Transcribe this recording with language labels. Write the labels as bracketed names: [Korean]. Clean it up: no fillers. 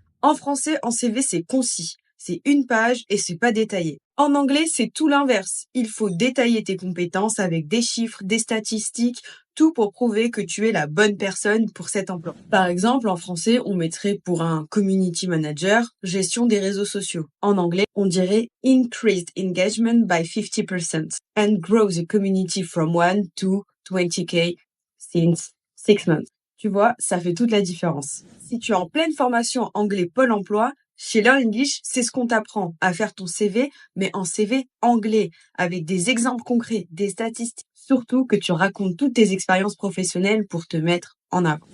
[French] En français, en CV, c'est concis. C'est une page et c'est pas détaillé. En anglais, c'est tout l'inverse. Il faut détailler tes compétences avec des chiffres, des statistiques, tout pour prouver que tu es la bonne personne pour cet emploi. Par exemple, en français, on mettrait pour un community manager, gestion des réseaux sociaux. En anglais, on dirait [English] increased engagement by 50% and grow the community from 1 to 20K since 6 months. [French] Tu vois, ça fait toute la différence. Si tu es en pleine formation anglais Pôle emploi, chez Learn English, c'est ce qu'on t'apprend, à faire ton CV, mais en CV anglais, avec des exemples concrets, des statistiques. Surtout que tu racontes toutes tes expériences professionnelles pour te mettre en avant.